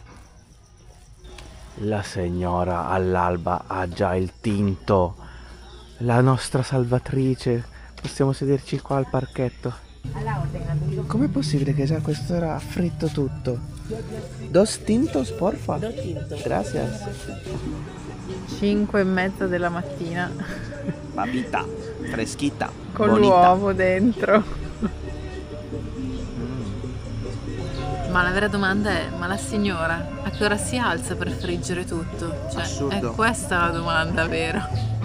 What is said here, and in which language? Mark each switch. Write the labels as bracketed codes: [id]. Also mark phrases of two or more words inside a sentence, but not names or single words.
[it] La signora all'alba ha già il tinto La nostra salvatrice. Possiamo sederci qua al parchetto. Com'è possibile che già a quest'ora ha fritto tutto? [es] Dos tintos, porfa? Dos tintos. Gracias. [it] 5:30 della mattina. [es] Papita, freschita, [it] Con [es] bonita. [it] l'uovo dentro. Ma la vera domanda è, ma la signora a che ora si alza per friggere tutto? Cioè, Assurdo. è questa la domanda vera.